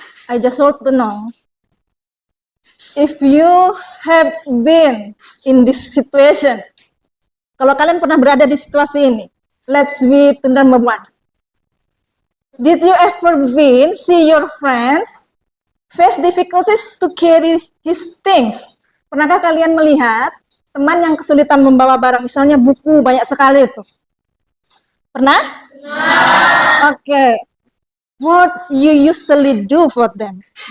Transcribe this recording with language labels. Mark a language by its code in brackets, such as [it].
[en] I just want to know if you have been in this situation. [id] Kalau kalian pernah berada di situasi ini, [en] let's be to number one. Did you ever been see your friends face difficulties to carry his things. [id] Pernahkah kalian melihat teman yang kesulitan membawa barang, misalnya buku banyak sekali itu? Pernah? Oke. [en] What you usually do for them?